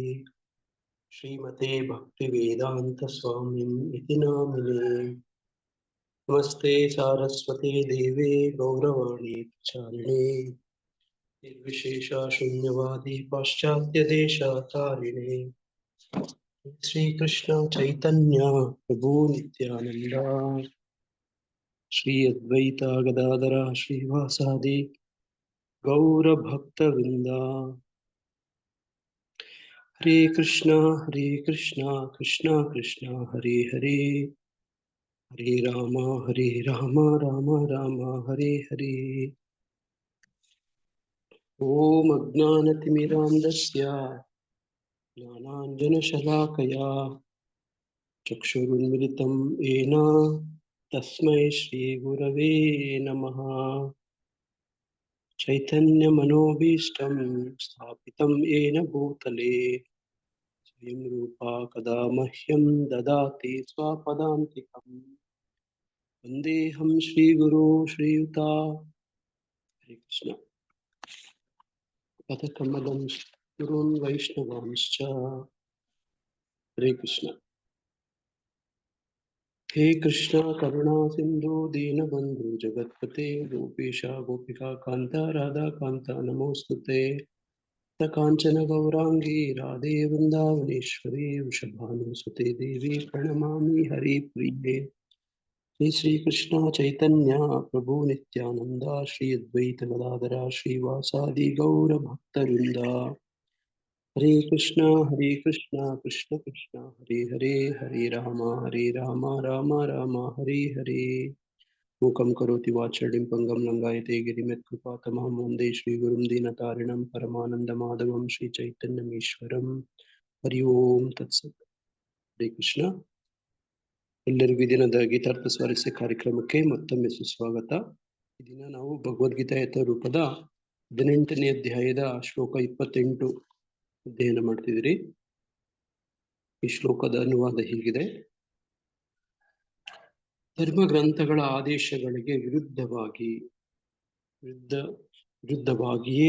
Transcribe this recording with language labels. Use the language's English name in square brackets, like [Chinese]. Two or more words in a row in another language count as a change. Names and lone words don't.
[Sanskrit] श्रीमते भक्तिवेदान्तस्वामिन् इति नामिने नमस्ते सारस्वते देवे गौरवाणी प्रचारिणे निर्विशेष शून्यवादी पाश्चात्य देशाचारिणे श्री कृष्ण चैतन्य प्रभु नित्यानंद श्री अद्वैत गदाधर श्रीवासादि गौर भक्त वृंदा हरे कृष्ण कृष्ण कृष्ण हरे हरे हरे राम राम राम हरे हरे ओम अज्ञानतिमिरान्धस्य ज्ञानाञ्जनशलाकया चक्षुरुन्मिलितं येन तस्मै श्रीगुरवे नमः। चैतन्यमनोभीष्टं स्थापितं येन भूतले स्वयं रूपा कदा मह्यं ददाति स्वपदान्तिकम्। वन्देऽहं श्रीगुरो श्रीयुता हरे कृष्ण पदकमलं गुरून् वैष्णवांश्च। हरे कृष्ण। हे कृष्ण करुणा सिंधु दीनबंधु जगत्पते गोपेश गोपिका कांता राधा कांता नमोस्तुते कांचन गौरांगी राधे वृंदावनेश्वरी वृषभानुसुते देवी प्रणमामि हरिप्रिये। श्री कृष्ण चैतन्य प्रभु नित्यानंद श्री अद्वैत गदाधर श्रीवासादि गौर भक्तवृंदा। हरे कृष्ण कृष्ण कृष्ण हरे हरे हरे राम राम राम हरे हरे। मूकं करोति वाचालं पंगं लंघयते गिरिमत्कृपातमहं वन्दे श्रीगुरुं दीनतारिणं परमानन्दमाधवं श्रीचैतन्यमीश्वरं। हरि ओम तत्सत्। हरे कृष्ण। [Kannada] ಎಲ್ಲರಿಗೂ ಈ ದಿನದ ಗೀತಾರ್ಥ ಸ್ವಾರಸ್ಯ ಕಾರ್ಯಕ್ರಮಕ್ಕೆ ಮತ್ತೊಮ್ಮೆ ಸುಸ್ವಾಗತ. ಈ ದಿನ ನಾವು ಭಗವದ್ಗೀತಾ ಯಥಾರೂಪದ 18ನೇ ಅಧ್ಯಾಯದ ಶ್ಲೋಕ 28 ಅಧ್ಯಯನ ಮಾಡ್ತಿದ್ದೀರಿ. ಈ ಶ್ಲೋಕದ ಅನುವಾದ ಹೀಗಿದೆ: ಧರ್ಮ ಗ್ರಂಥಗಳ ಆದೇಶಗಳಿಗೆ ವಿರುದ್ಧವಾಗಿಯೇ